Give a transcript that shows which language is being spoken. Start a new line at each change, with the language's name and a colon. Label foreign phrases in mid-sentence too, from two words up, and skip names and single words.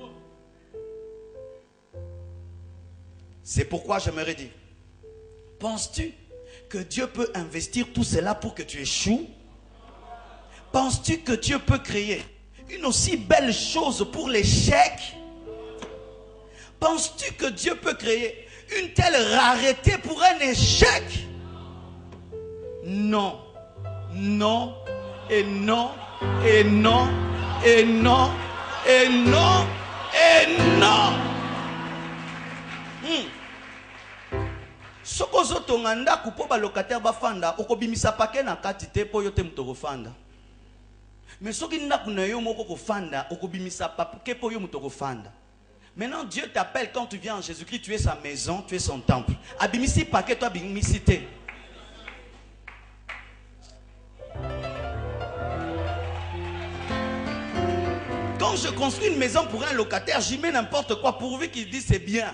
French: C'est pourquoi j'aimerais dire, penses-tu que Dieu peut investir tout cela pour que tu échoues? Penses-tu que Dieu peut créer une aussi belle chose pour l'échec? Penses-tu que Dieu peut créer une telle rareté pour un échec? Non, non, et non, et non, et non, et non, et non.
Lingala: Sokozo tonganda kupo ba locataire ba fanda okobimisa paquet na kati te po yote mutoko fanda. Mais soki ndaku na yo moko ko fanda okobimisa paquet po yo mutoko fanda.
French: Maintenant Dieu t'appelle quand tu viens en Jésus-Christ, tu es sa maison, tu es son temple.
Lingala: Abimisi paquet toi abimisi te.
French: Quand je construis une maison pour un locataire, j'y mets n'importe quoi pourvu qu'il dise c'est bien.